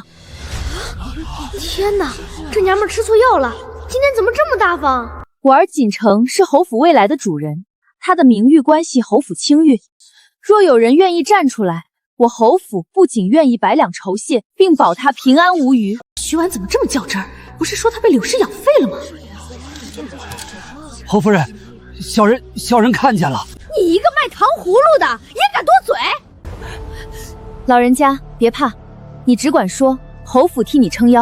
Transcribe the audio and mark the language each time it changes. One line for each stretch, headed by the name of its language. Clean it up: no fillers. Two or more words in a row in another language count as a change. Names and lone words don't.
Chinese: 天哪，這娘們吃錯藥了，今天怎麼這麼大方？我兒錦城是侯府未來的主人，他的名誉關係侯府清譽。若有人願意站出來，我侯府不僅願意百兩酬謝，並保他平安無虞。徐婉怎么這麼較真兒？不是說他被柳氏養廢了嗎？侯夫人，小人看見了。你一個賣糖葫蘆的也敢多嘴？老人家別怕，你只管說，侯府替你撐腰。